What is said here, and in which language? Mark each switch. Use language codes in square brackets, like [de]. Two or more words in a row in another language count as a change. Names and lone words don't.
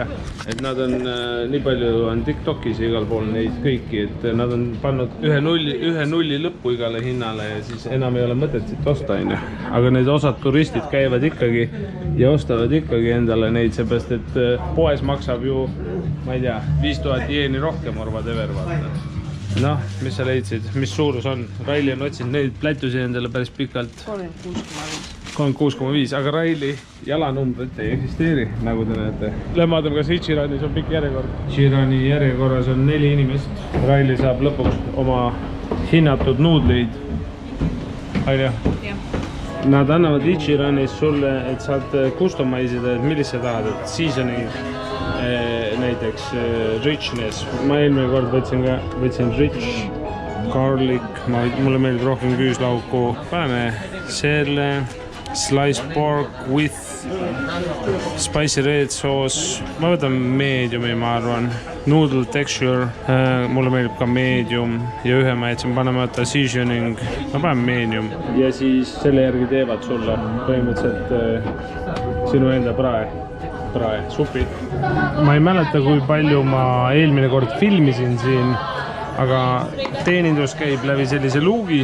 [et] Et nad on, nii palju on TikTokis igal pool neid kõiki, et nad on pannud ühe nulli lõppu igale hinnale ja siis enam ei ole mõtet siit osta, on ju. Aga need osad turistid käivad ikkagi ja ostavad ikkagi endale neid, seepärast et poes maksab ju, ma ei tea, 5000 jeeni rohkem [en] or whatever, [et] vaata. Noh, mis sa leidsid? Mis suurus on? Raili on otsinud neid plätusi endale päris pikalt. 36,5, aga Raili jalanumbrit ei eksisteeri, nagu te näete. Lähme vaatame, kas Ichiranis on pikk järjekord. Ichirani järjekorras on 4 inimest. Raili saab lõpuks oma hinnatud nuudleid. Ailja? Nad annavad Ichiranis sulle, et saad customise'ida, et millist sa tahad, et seasoning, näiteks richness. Ma eelmine kord võtsin [en] rich, garlic, [et] mulle meeldib rohkem küüslauku. Paneme selle [en] sliced pork with spicy red sauce. [et] Ma võtan mediumi, ma arvan. [en] Noodle texture, [et] mulle meeldib ka medium ja ühe ma jätsin panema seasoning. Ma panen medium ja siis selle järgi teevad sulle põhimõtteliselt sinu enda prae, supi. Ma ei mäleta, kui palju ma eelmine kord filmisin siin, aga teenindus käib läbi sellise luugi.